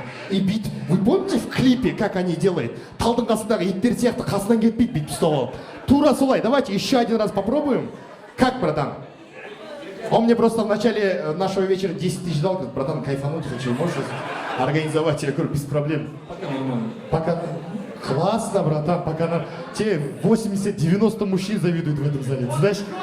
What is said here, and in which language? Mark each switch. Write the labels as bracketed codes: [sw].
[ru] И бит. Вы помните в клипе, как они делают? [kk] Талдың қасындағы иттер сияқты қасынан кетпейді, бит ұстап алып. Тура солай. [ru] Давайте еще один раз попробуем. Как, братан? Он мне просто в начале нашего вечера 10 тысяч дал, говорит, братан, кайфануть хочу, можешь организовать? Я говорю, без проблем. Пока нормально. Пока. Классно, братан, пока на... Те 80-90 мужчин завидуют в этом зале, знаешь?